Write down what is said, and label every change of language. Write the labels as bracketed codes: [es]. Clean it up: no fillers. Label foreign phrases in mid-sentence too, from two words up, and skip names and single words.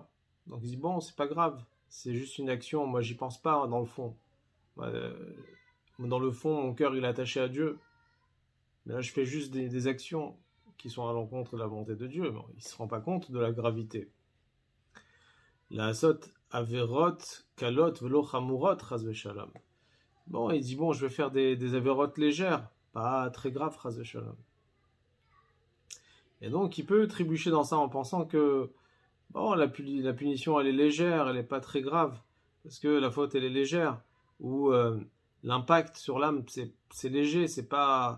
[fr] Donc il dit, bon, c'est pas grave, c'est juste une action, moi j'y pense pas dans le fond. Dans le fond, mon cœur, il est attaché à Dieu. Mais là, je fais juste des actions qui sont à l'encontre de la volonté de Dieu. Bon, il se rend pas compte de la gravité. [he] לא עשות עבירות קלות ולא חמורות חס ושלום. [fr] Bon, il dit, bon, je vais faire des avérotes légères, pas très graves, [he] חס ושלום. [fr] Et donc, il peut trébucher dans ça en pensant que, bon, la punition, elle est légère, elle n'est pas très grave, parce que la faute, elle est légère, ou l'impact sur l'âme, c'est léger, c'est pas...